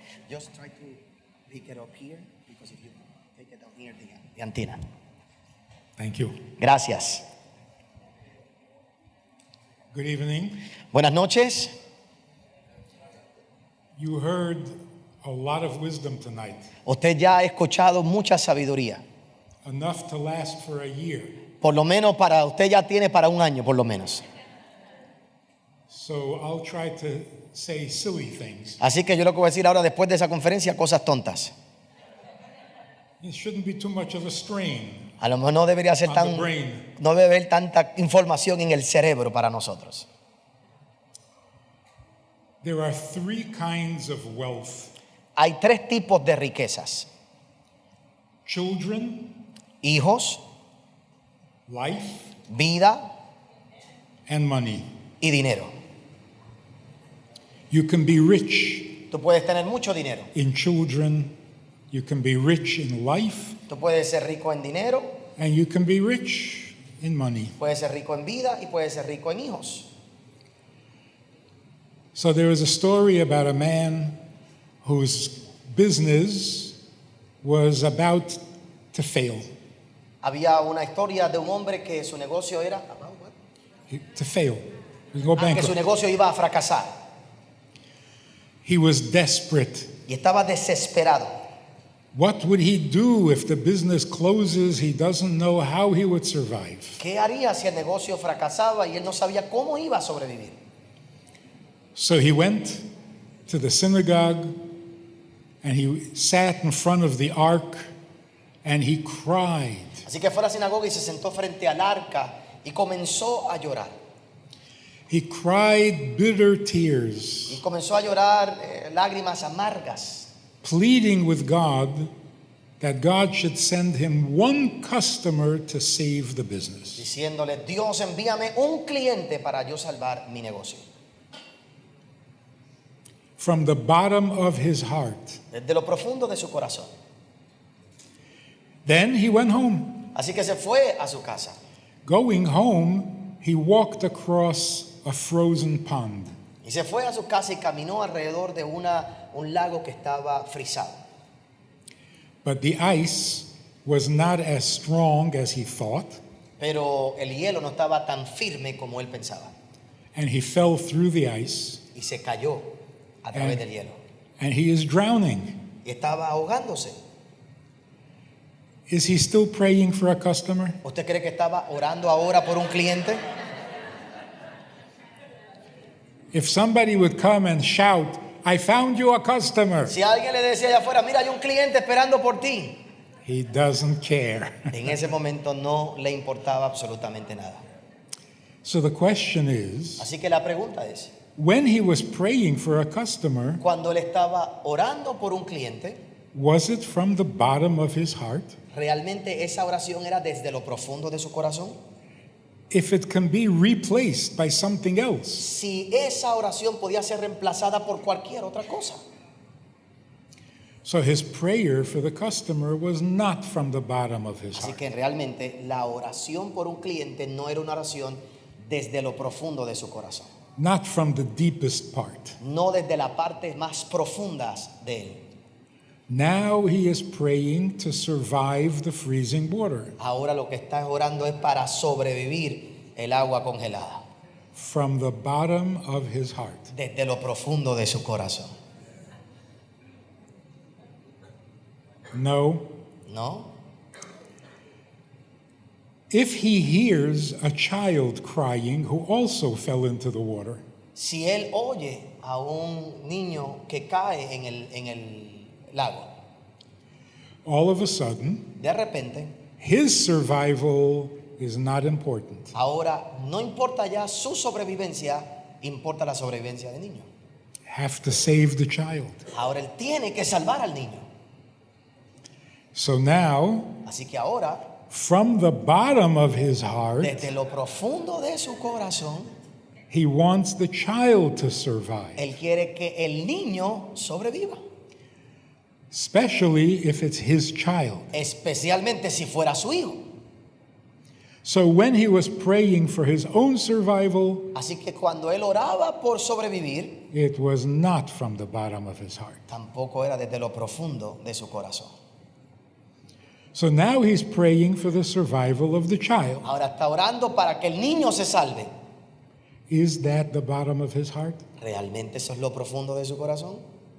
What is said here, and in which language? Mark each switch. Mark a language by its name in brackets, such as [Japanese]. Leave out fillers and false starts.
[English] Just try to pick it up here because if you take it down here, the antenna. Thank you. [Spanish] Gracias. [English] Good evening. [Spanish] Buenas noches. [English] You heard a lot of wisdom tonight. [Spanish] Usted ya ha escuchado mucha sabiduría. [English] Enough to last for a year. [Spanish] Por lo menos para usted ya tiene para un año, por lo menos. [English] So I'll try to say silly things. [Spanish] Así que yo lo que voy a decir ahora después de esa conferencia, cosas tontas. [English] It shouldn't be too much of a strain. [Spanish] A lo mejor no debería ser no debe haber tanta información en el cerebro para nosotros. [English] There are three kinds of wealth. [Spanish] Hay tres tipos de riquezas: [English] Children, [Spanish] hijos, [English] life, [Spanish] vida [English] and money. [Spanish] y dinero. [English] You can be rich [Spanish] Tú puedes tener mucho dinero. [English] in children, you can be rich in life, [Spanish] Tú puedes ser rico en dinero, [English] and you can be rich in money. [Spanish] puedes ser rico en vida y puedes ser rico en hijos. [English] So there is a story about a man whose business was about to fail. [Spanish] Había una historia de un hombre que su negocio era [English] To fail. He would go [Spanish] que su [English] bankrupt. [Spanish] negocio iba a fracasar [English] He was desperate. [Spanish] y estaba desesperado. [English] What would he do if the business closes? He doesn't know how he would survive. [Spanish] ¿Qué haría si el negocio fracasaba y él no sabía cómo iba a sobrevivir? [English] So he went to the synagogue and he sat in front of the ark and he cried. [Spanish] Así que fue a la sinagoga y se sentó frente al arca y comenzó a llorar. [English] He cried bitter [Spanish] Y [English] tears, [Spanish] comenzó a llorar lágrimas amargas, [English] pleading with God that God should send him one customer to save the business. [Spanish] diciéndole: Dios, envíame un cliente para yo salvar mi negocio. [English] From the bottom of his heart. [Spanish] Desde lo profundo de su corazón. [English] Then he went home. [Spanish] Así que se fue a su casa. [English] Going home, he walked across a frozen pond. [Spanish] Y se fue a su casa y caminó alrededor de un lago que estaba frisado. [English] But the ice was not as strong as he thought, [Spanish] Pero el hielo no estaba tan firme como él pensaba. [English] and he fell through the ice, [Spanish] Y se cayó a través del hielo. [English] and he is drowning. [Spanish] Y estaba ahogándose. [English] Is he still praying for a customer? [Spanish] ¿Usted cree que estaba orando ahora por un cliente? [English] If somebody would come and shout, "I found you a customer," [Spanish] Si alguien le decía allá afuera: mira, hay un cliente esperando por ti, [English] he doesn't care. [Spanish] en ese momento no le importaba absolutamente nada. [English] So the question is, [Spanish] Así que la pregunta es: [English] when he was praying for a customer, [Spanish] cuando él estaba orando por un cliente, [English] was it from the bottom of his heart? [Spanish] ¿realmente esa oración era desde lo profundo de su corazón? [English] If it can be replaced by something else, [Spanish] Si esa oración podía ser reemplazada por cualquier otra cosa. [English] so his prayer for the customer was not from the bottom of his [Spanish] Así [English] heart. [Spanish] que realmente la oración por un cliente no era una oración desde lo profundo de su corazón, [English] Not from the deepest part. [Spanish] no desde la parte más profundas de él. [English] Now he is praying to survive the freezing water [Spanish] Ahora lo que está orando es para sobrevivir el agua congelada, [English] from the bottom of his heart. [Spanish] desde lo profundo de su corazón. [English] No. [Spanish] ¿No? [English] If he hears a child crying who also fell into the water, [Spanish] Si él oye a un niño que cae en el lago, [English] all of a sudden, [Spanish] de repente, [English] his survival is not important. [Spanish] ahora no importa ya su sobrevivencia, importa la sobrevivencia del niño. [English] Have to save the child. [Spanish] Ahora él tiene que salvar al niño. [English] So now, [Spanish] Así que ahora [English] from the bottom of his heart, [Spanish] desde lo profundo de su corazón, [English] he wants the child to survive, [Spanish] él quiere que el niño sobreviva. [English] especially if it's his child. [Spanish] Especialmente si fuera su hijo. [English] So when he was praying for his own survival, [Spanish] Así que cuando él oraba por sobrevivir, [English] it was not from the bottom of his heart. [Spanish] tampoco era desde lo profundo de su corazón. [English] So now he's praying for the survival of the child. [Spanish] Ahora está orando para que el niño se salve. [English] Is that the bottom of his heart? [Spanish] ¿Realmente eso es lo profundo de su corazón?